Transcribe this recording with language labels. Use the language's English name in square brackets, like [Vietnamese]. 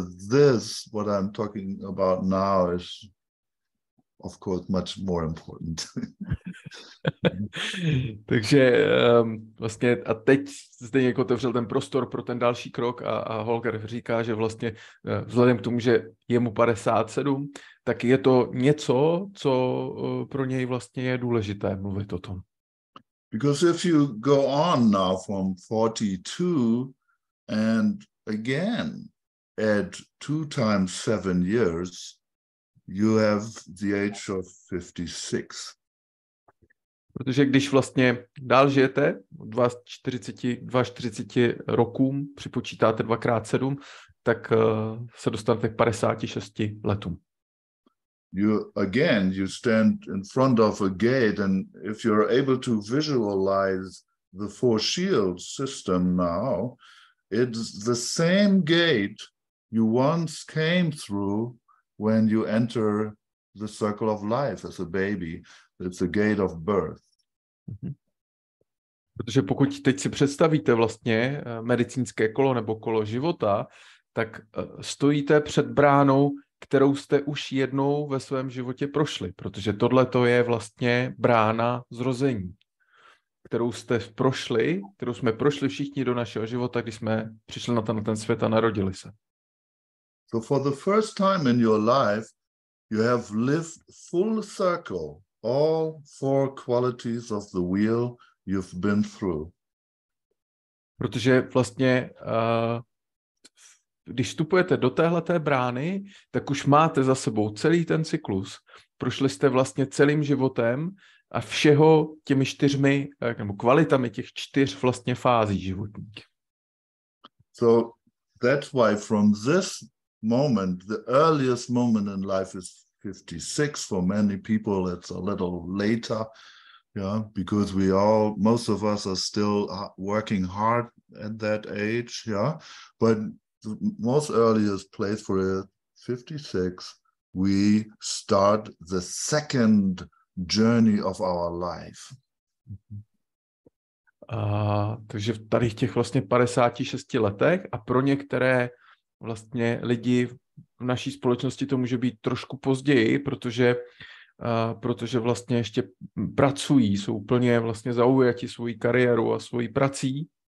[English] This, what I'm talking about now, is of course much more important. [Czech] Takže vlastně a teď zde někdo otevřel ten prostor pro ten další krok a Holger říká, že vlastně vzhledem k tomu, že je mu 57, tak je to něco, co pro něj vlastně je důležité mluvit o tom. [English] Because if you go on now from 42 and again add 2 times 7 years, you have the age of 56. [Czech] Protože když vlastně dál žijete, 42 rokům, připočítáte 2x7, tak se dostanete k 56 letům. [English] You stand in front of a gate, and if you're able to visualize the 4-shield system now, it's the same gate you once came through when you enter the circle of life as a baby. It's a gate of birth. [Czech] Protože pokud teď si představíte vlastně medicínské kolo nebo kolo života, tak stojíte před bránou, kterou jste už jednou ve svém životě prošli, protože tohle to je vlastně brána zrození, kterou jsme prošli všichni do našeho života, když jsme přišli na ten svět a narodili se. [English] So for the first time in your life, you have lived full circle, all 4 qualities of the wheel you've been through. [Czech] Protože vlastně když vstupujete do téhleté brány, tak už máte za sebou celý ten cyklus. Prošli jste vlastně celým životem a všeho těmi 4 nebo kvalitami těch 4 vlastně fází životních. [English] So that's why from this moment, the earliest moment in life is 56. For many people, it's a little later, yeah, because most of us are still working hard at that age, yeah. But the most earliest place for it, 56, we start the second journey of our life. [Czech] Takže tady v těch vlastně 56 letech a pro některé vlastně lidi v naší společnosti to může být trošku později, protože vlastně ještě pracují, jsou úplně vlastně zaujati svojí kariérou a svojí prací.